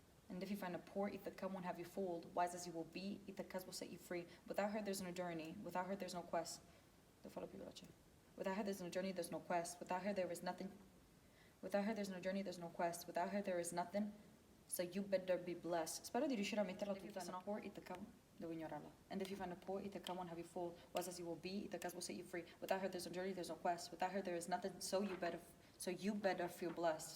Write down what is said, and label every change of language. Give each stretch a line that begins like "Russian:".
English: And if you find a poor Ithaca won't have you fooled. Wise as you will be, Ithacas will set you free. Without her there's no journey, without her there's no quest.
Italian: Devo farlo più veloce.
English: Without her there's no journey, there's no quest. Without her there is nothing. Without her there's no journey, there's no quest. Without her there is nothing. So you better be blessed.
Italian: Spero di riuscire a metterla tutta, se no
English: poor Ithaca.
Italian: Devo ignorarla.
English: And if you find a poor Ithaca won't have you fooled. Wise as you will be, Ithacas will set you free. Without her there's no journey, there's no quest. Without her there is nothing. So you better feel blessed.